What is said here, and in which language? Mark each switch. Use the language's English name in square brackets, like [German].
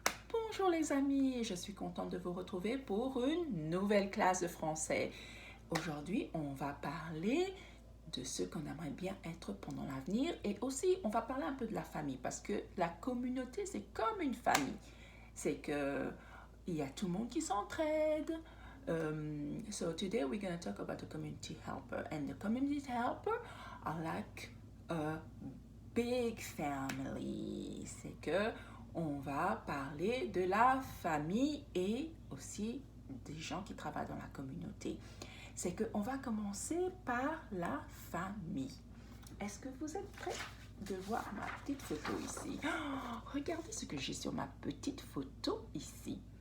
[French] Bonjour les amis, je suis contente de vous retrouver pour une nouvelle classe de français. Aujourd'hui, on va parler de ce qu'on aimerait bien être pendant l'avenir et aussi on va parler un peu de la famille parce que la communauté c'est comme une famille. C'est que il y a tout le monde qui s'entraide. [English] So today we're going to talk about the community helper, and the community helper are like a big family. [French] C'est que on va parler de la famille et aussi des gens qui travaillent dans la communauté. C'est qu'on va commencer par la famille. Est-ce que vous êtes prêts de voir ma petite photo ici? Oh, regardez ce que j'ai sur ma petite photo ici.